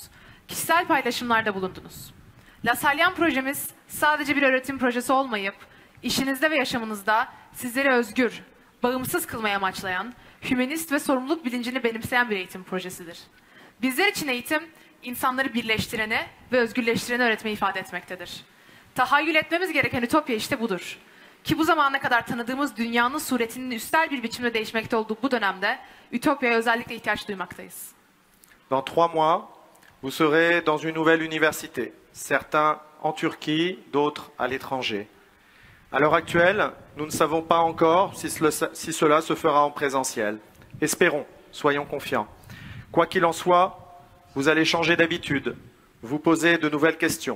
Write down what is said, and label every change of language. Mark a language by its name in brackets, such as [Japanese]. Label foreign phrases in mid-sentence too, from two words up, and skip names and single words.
[Turkish] Kişisel paylaşımlarda bulundunuz. Lassalien projemiz sadece bir öğretim projesi olmayıp, işinizde ve yaşamınızda sizleri özgür, bağımsız kılmayı amaçlayan, hümanist ve sorumluluk bilincini benimseyen bir eğitim projesidir. Bizler için eğitim, insanları birleştireni ve özgürleştireni öğretmeyi ifade etmektedir. Tahayyül etmemiz gereken ütopya işte budur. Ki bu zamana kadar tanıdığımız dünyanın suretinin üstel bir biçimde değişmekte olduğu bu dönemde ütopyaya özellikle ihtiyaç duymaktayız. [French] Dans 3 mois, vous serez dans une nouvelle université, certains en Turquie, d'autres à l'étranger. À l'heure actuelle, nous ne savons pas encore si cela se fera en présentiel. Espérons, soyons confiants. Quoi qu'il en soit, vous allez changer d'habitude, vous poser de nouvelles questions.